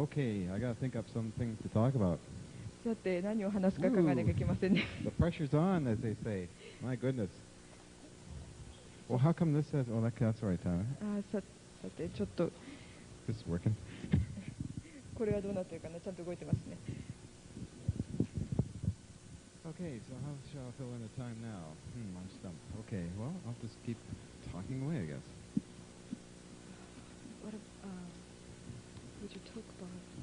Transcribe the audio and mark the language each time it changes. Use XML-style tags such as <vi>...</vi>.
<en>Okay, I got to think up some things to talk about.</en> <ja>さて何を話すか考えなきゃいけませんね。</ja> <en>The pressure's on, as they say. My goodness. Well, how come this says? Oh, that's right, Tyler.</en> <ja>さてちょっと</ja> <en>This is working.</en> <ja>これはどうなってるかな、ちゃんと動いてますね。</ja> <en>Okay, so how shall I fill in the time now? I'm stumped. Okay, well, I'll just keep talking away, I guess. What would you talk about?</en>